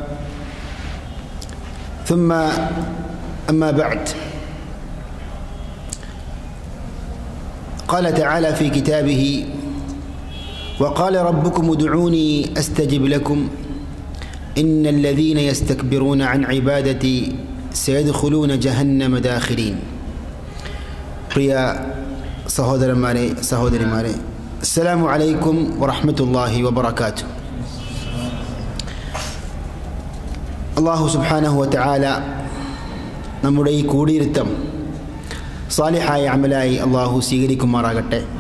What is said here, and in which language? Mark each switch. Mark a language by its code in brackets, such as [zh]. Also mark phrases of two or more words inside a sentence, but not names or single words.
[ar] ثم أما بعد، قال تعالى في كتابه: وقال ربكم ادعوني أستجب لكم إن الذين يستكبرون عن عبادتي سيدخلون جهنم داخرين. [ml] പ്രിയ സഹോദരന്മാരെ, സഹോദരിമാരെ, [ar] السلام عليكم ورحمة الله وبركاته. [ml] അല്ലാഹു [ar] سبحانه وتعالى [ml] നമ്മുടെ ഈ കൂടിയിരുത്തം സാലിഹായ അമലായി അല്ലാഹു സ്വീകരിക്കുമാറാകട്ടെ.